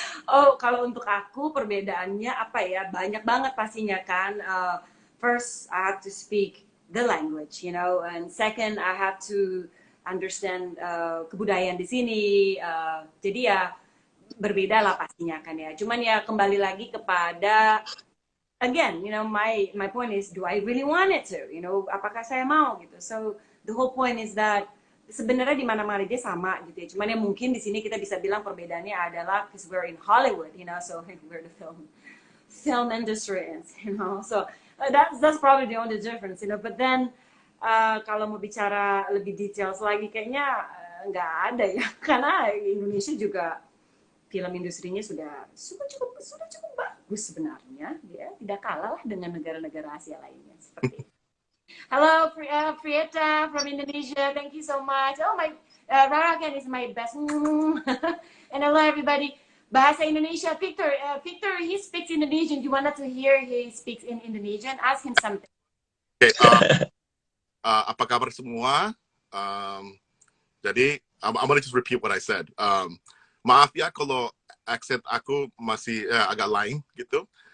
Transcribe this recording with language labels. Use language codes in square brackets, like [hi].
[id] Oh, kalau untuk aku perbedaannya apa ya? Banyak banget pastinya kan. [en] First, I have to speak the language, you know, and second, I have to understand [id] kebudayaan di sini. Jadi ya berbeda lah pastinya kan ya. Cuman ya kembali lagi kepada [en] again, you know, my point is, do I really want it to? You know, [id] apakah saya mau gitu? [en] So the whole point is that [id] sebenarnya di mana-mana dia sama gitu ya. Cuman ya mungkin di sini kita bisa bilang perbedaannya adalah [en] because we're in Hollywood, you know, so we're the film industry, you know. So that's probably the only difference, you know. But then [id] kalau mau bicara lebih details lagi, kayaknya nggak ada ya, karena Indonesia juga film industrinya sudah cukup bagus sebenarnya, ya tidak kalah lah dengan negara-negara Asia lainnya seperti itu. [en] Hello, Prieta from Indonesia. Thank you so much. Oh my, Rarakan is my best. And hello everybody. Bahasa Indonesia, Victor. Victor, he speaks Indonesian. You wanted to hear he speaks in Indonesian? Ask him something. [id] Okay. Apa kabar semua? [en] Jadi, I'm gonna just repeat what I said. [id] Maaf ya kalau accent aku masih agak lain gitu.